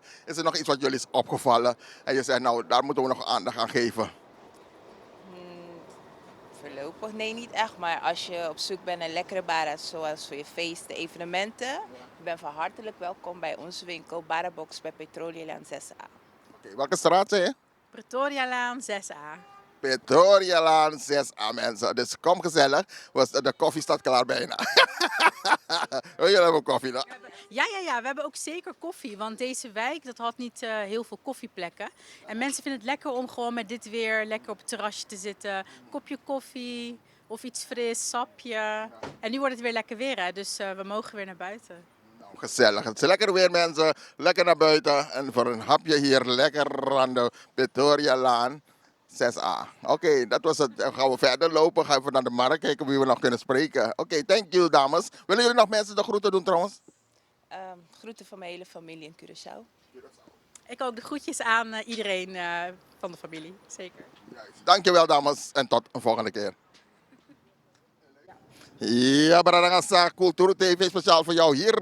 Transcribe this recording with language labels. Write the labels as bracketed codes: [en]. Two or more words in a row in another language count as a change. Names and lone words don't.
[nl] Is er nog iets wat jullie is opgevallen? En je zegt, nou, daar moeten we nog aandacht aan geven. Voorlopig nee, niet echt. Maar als je op zoek bent naar lekkere barra's, zoals voor je feesten, evenementen, je bent van hartelijk welkom bij onze winkel Barrabox bij Petrolielaan 6A. Oké, welke straat zei je? Pretorialaan 6A. Pretorialaan 6A, mensen. Dus kom gezellig, want de koffie staat klaar bijna. Jullie hebben koffie, nou? Ja, we hebben ook zeker koffie. Want deze wijk dat had niet heel veel koffieplekken. En mensen vinden het lekker om gewoon met dit weer lekker op het terrasje te zitten. Kopje koffie of iets fris, sapje. En nu wordt het weer lekker weer, hè? Dus we mogen weer naar buiten. Nou, gezellig. Het is lekker weer, mensen. Lekker naar buiten. En voor een hapje hier lekker aan de Pretorialaan 6A. Oké, dat was het. Dan gaan we verder lopen. Gaan we naar de markt kijken wie we nog kunnen spreken. Oké, [en] thank you, [nl] dames. Willen jullie nog mensen de groeten doen trouwens? Groeten van mijn hele familie in Curaçao. Ik ook de groetjes aan iedereen van de familie, zeker. Dankjewel, dames. En tot een volgende keer. Ja, Baradangasa Cultuur TV speciaal voor jou hier.